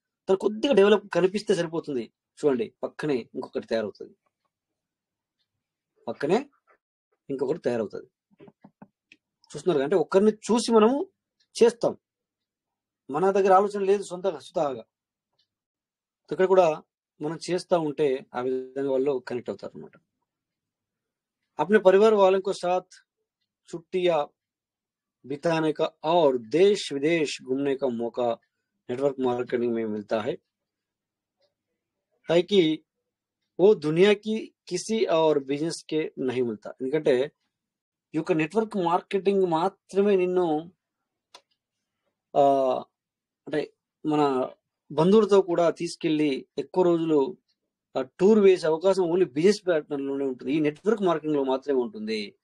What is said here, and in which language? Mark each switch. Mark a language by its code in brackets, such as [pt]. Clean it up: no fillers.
[te] తను కొద్దిగా డెవలప్ కనిపిస్తే సరిపోతుంది. చూడండి పక్కనే ఇంకొకటి తయారవుతుంది, పక్కనే ఇంకొకటి తయారవుతుంది. చూస్తున్నారు అంటే ఒక్కరిని చూసి మనము చేస్తాం, మన దగ్గర ఆలోచన లేదు స్వతహాగా. ఇక్కడ కూడా మనం చేస్తూ ఉంటే ఆ విధంగా వాళ్ళు కనెక్ట్ అవుతారు అనమాట. [hi] अपने परिवार वालों के साथ छुट्टियां बिताने का और देश विदेश घूमने का मौका नेटवर्क मार्केटिंग में मिलता है कि वो दुनिया की किसी और बिजनेस के नहीं मिलता. [te] ఎందుకంటే ఈ యొక్క నెట్వర్క్ మార్కెటింగ్ మాత్రమే నిన్ను అంటే మన బంధువులతో కూడా తీసుకెళ్లి ఎక్కువ రోజులు టూర్ వేసే అవకాశం ఓన్లీ బిజినెస్ పార్ట్నర్లోనే ఉంటుంది, ఈ నెట్వర్క్ మార్కెటింగ్ లో మాత్రమే ఉంటుంది.